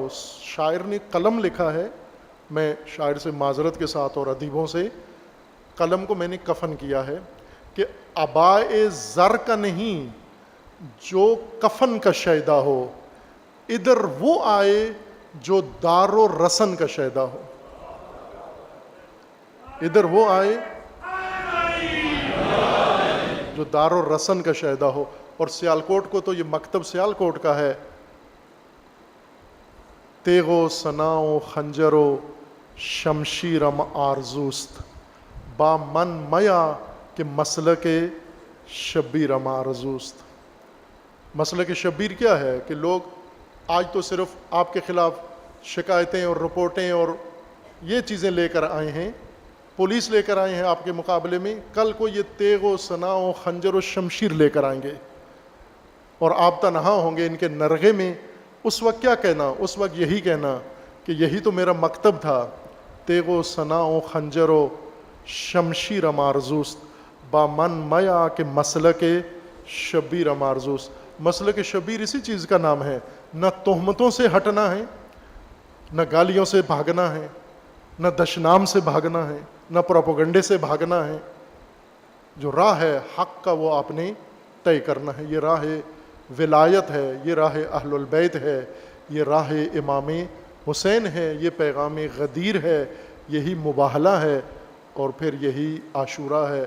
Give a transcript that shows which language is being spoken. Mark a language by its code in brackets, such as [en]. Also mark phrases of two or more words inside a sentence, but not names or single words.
[ur] شاعر نے قلم لکھا ہے، میں شاعر سے معذرت کے ساتھ اور ادیبوں سے، قلم کو میں نے کفن کیا ہے کہ ابائے زر کا نہیں، جو کفن کا شیدا ہو، ادھر وہ آئے جو دار و رسن کا شیدا ہو۔ ادھر وہ آئے جو دار و رسن کا شیدا ہو۔ اور سیالکوٹ کو تو یہ مکتب سیالکوٹ کا ہے، [fa] تیغو سناؤ خنجرو شمشیرم آرزوست، با من میا کہ مسلک شبیرم آرزوست۔ [ur] مسلک شبیر کیا ہے کہ لوگ آج تو صرف آپ کے خلاف شکایتیں اور رپورٹیں اور یہ چیزیں لے کر آئے ہیں، پولیس لے کر آئے ہیں آپ کے مقابلے میں، کل کو یہ تیغ و سنا و خنجر و شمشیر لے کر آئیں گے اور آپ تنہا ہوں گے ان کے نرغے میں۔ اس وقت کیا کہنا؟ اس وقت یہی کہنا کہ یہی تو میرا مکتب تھا، [fa] تیغ و سنا و خنجر و شمشیر آرزوست، با من میا کہ مسلک شبیر آرزوست۔ [ur] مسلک شبیر اسی چیز کا نام ہے، نہ تہمتوں سے ہٹنا ہے، نہ گالیوں سے بھاگنا ہے، نہ دشنام سے بھاگنا ہے، نہ پروپیگنڈے سے بھاگنا ہے۔ جو راہ ہے حق کا وہ آپ نے طے کرنا ہے، یہ راہ ولایت ہے، یہ راہ اہل البیت ہے، یہ راہ امام حسین ہے، یہ پیغام غدیر ہے، یہی مباہلہ ہے، اور پھر یہی عاشورہ ہے۔